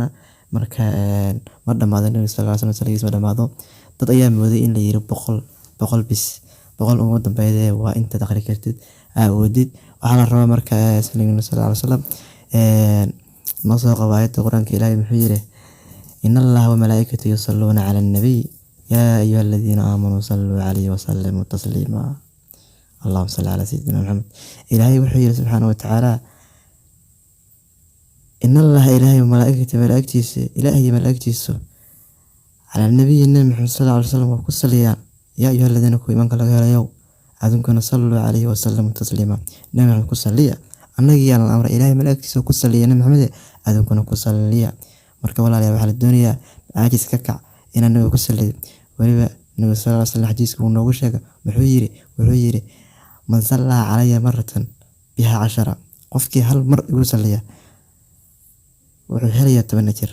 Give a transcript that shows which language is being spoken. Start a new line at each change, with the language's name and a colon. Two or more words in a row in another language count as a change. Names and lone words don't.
Somali: marka ma dhamaado Nabiga
Arabic: صلى الله عليه وسلم
Somali: salligiisa ma dhamaado. dad ayaa mooday in la yiri boqol bis, boqol ugu dambeeyay waa inta aqri kartid awoodid. waxaa la rabaa marka salliga Nabiga
Arabic: صلى الله عليه وسلم
Somali: ma soo qabaayada quraanka ilaahay muxuu yiri
Arabic: إن الله وملائكته يصلون على النبي يا أيها الذين آمنوا صلوا عليه وسلموا تسليما. اللهم صل على سيدنا محمد.
Somali: ilaahay wuxuu yiri
Arabic: سبحانه وتعالى إن الله
Somali: ilaahay wa malaa'ikatiisa
Arabic: على النبي
Somali: muhammad
Arabic: صلى الله عليه وسلم
Somali: ku saliyaan
Arabic: يا أيها الذين
Somali: ku imanka laga helayo adunkuna
Arabic: صلوا عليه وسلموا تسليما.
Somali: nabiga ku saliya annagii aan amray ilaahay malaa'iktiisa ku saliyay Maxamed adunkuna ku saliya. marka walaalayaal waxaa la doonayaa caajis ka kac inaan nabiga ku saliyo. waliba nabiga
Arabic: صلى الله عليه وسلم
Somali: xadiiska uu noogu sheegay wuxuu yiri
Arabic: من صلى علي مرة بها
Somali: 10, qofkii hal mar igu saliya wuxuu helayaa 10 jeer.